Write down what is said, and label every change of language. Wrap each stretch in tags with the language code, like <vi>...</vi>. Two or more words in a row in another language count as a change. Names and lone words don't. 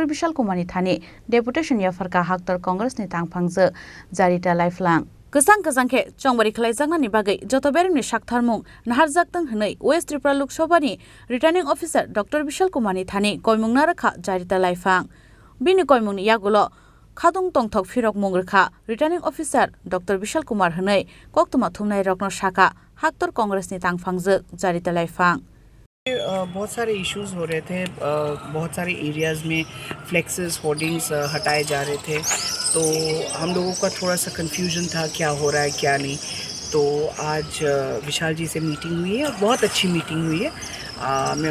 <trp>Bishal Kumar ni thani deputation yafarka haktor Congress ni tangphangje jarita lifelang kesang-kesang ke chongbari khlaijangni bagai jotoberem ni saktharmung naharjaktang hnei West Tripura Lok Sabha ni</trp> <en>returning officer</en> <trp>Dr. Bishal Kumar ni thani koimungna rakha jarita lifelang bini koimungni yagulo Khadung tongthok firok mungrekha</trp> <en>returning officer</en> <trp>Dr. Bishal Kumar hnei koktuma thumnai rokno shaka haktor Congress ni tangphangje jarita lifelang</trp> <hi>बहुत सारे इश्यूज हो रहे थे बहुत सारे एरियाज़ में</hi> <en>flexes hoardings</en> <hi>हटाए जा रहे थे तो हम लोगों का थोड़ा सा कंफ्यूजन था क्या हो रहा है क्या नहीं तो आज विशाल जी से मीटिंग हुई है और बहुत अच्छी मीटिंग हुई है मैं</hi>